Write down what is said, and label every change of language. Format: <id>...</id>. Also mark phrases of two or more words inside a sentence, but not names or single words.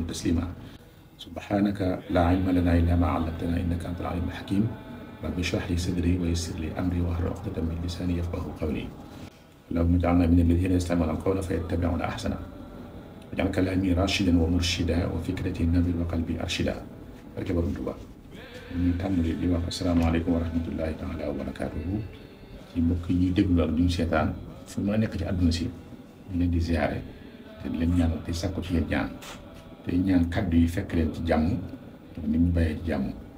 <ar>تسليما سبحانك لا علم لنا إلا ما علمتنا إنك أنت العليم الحكيم رب اشرح لي صدري ويسر لي أمري واحلل عقدة من لساني يفقهوا قولي اللهم اجعلنا من الذين يستمعون القول فيتبعون أحسنه واجعل كلامي راشدا ومرشدا وفكرتي نبيل وقلبي أرشدا</ar> <wo>barke Borom Tuuba ñu tàmbali di wax</wo> <ar>السلام عليكم ورحمة الله تعالى وبركاته</ar> <wo>ci mbokk yi ñuy déglu ak ñu seetaan fu mën a nekk ci àdduna si ñu leen di ziare te di leen ñaanal te sàkku ci yéen ñaan te ñaan kaddu yi fekk leen ci jàmm ni ñu bàyyee ci jàmm</wo>